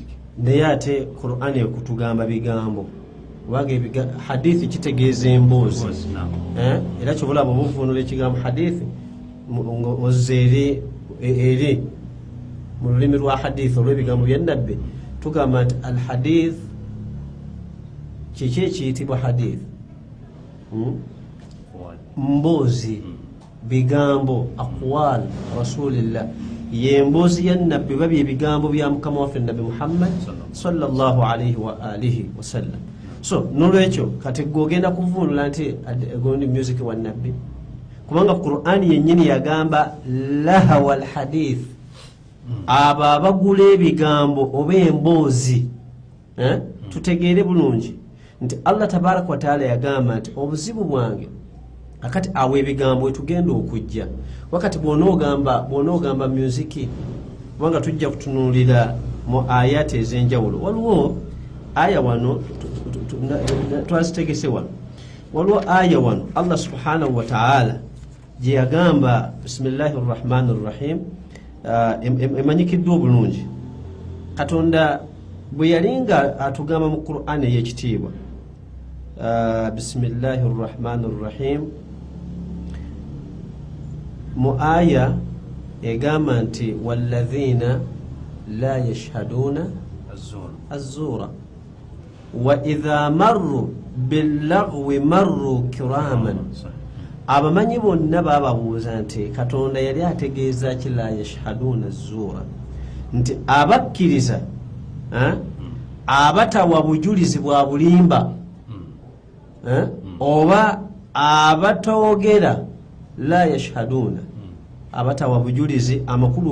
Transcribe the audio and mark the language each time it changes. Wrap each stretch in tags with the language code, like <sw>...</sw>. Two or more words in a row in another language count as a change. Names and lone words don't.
<lg>naye ate Qur'ani ekutugamba bigambo. Hadithi kitegeeza emboozi, era kyobulaba obuvunula ekigambo hadithi ozze eri mu lulimi lwa hadithi olw'ebigambo bya nabbi, tugamba nti alhadith kiki ekiyitibwa hadith, mboozi, bigambo,</lg> <ar>أقوال رسول الله,</ar> <lg>yemboozi ya nabbi oba byebigambo bya mukama waffe nabbi Muhammad</lg> <ar>صلى الله عليه وآله وسلم.</ar> <lg>So nolwekyo kati gwe ogenda kuvunula nti gondi music wa nabbi, kubanga Qur'ani yennyini yagamba</lg> <ar>لهو الحديث,</ar> <lg>abo abagula ebigambo oba emboozi. Tutegeere bulungi nti</lg> <ar>الله تبارك وتعالى</ar> <lg>yagamba nti obuzibu bwange akati awo ebigambo wetugenda okujja wakati bw'onoogamba music, kubanga tujja kutunuulira mu ayati ez'enjawulo. Waliwo aya wano twazitegese wano, waliwo aya wano</lg> <ar>الله سبحانه وتعالى</ar> <lg>gye yagamba</lg> <ar>بسم الله الرحمن الرحيم,</ar> <lg>emanyikiddwa obulungi. Katonda bwe yalinga atugamba mu Qur'ani ey'ekitiibwa,</lg> <ar>بسم الله الرحمن الرحيم,</ar> <lg>mu aya egamba nti</lg> <ar>والذين لا يشهدون الزور وإذا مروا باللغو مروا كراما.</ar> <lg>Abamanyi bonna bababuuza nti Katonda yali ategeeza ki</lg> <ar>لا يشهدون الزور,</ar> <lg>nti abakkiriza abatawa bujulizi bwa bulimba oba abatoogera</lg> <ar>لا يشهدون</ar> <lg>abatawa bujulizi amakulu</lg>